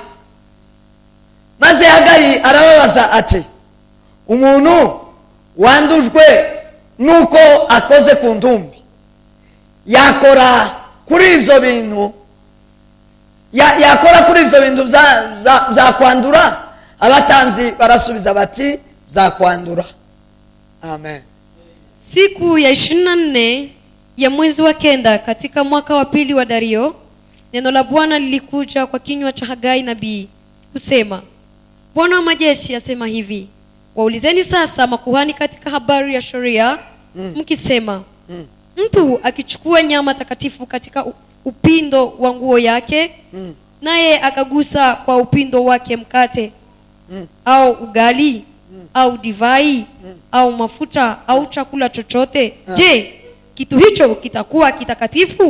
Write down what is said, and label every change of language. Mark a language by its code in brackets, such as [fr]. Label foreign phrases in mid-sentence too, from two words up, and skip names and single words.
[rn] Maze Hagai arababaza ati, umuntu wandujwe nuko akoze ku ntumbi yakora kuri ivyo bintu za kwandura? Abatanzi barasubiza bati, za kwandura. Amen. [sw] Siku ya 24 ya mwezi wa 9 katika mwaka wa 2 wa Dario, neno la Bwana lilikuja kwa kinywa cha Hagai nabii kusema, Bwana wa majeshi asema hivi, waulizeni sasa makuhani katika habari ya sheria mkisema, mtu akichukua nyama takatifu katika upindo wa nguo yake, naye akagusa kwa upindo wake mkate au ugali au divai au mafuta au chakula chochote, je, kitu hicho kitakuwa kitakatifu?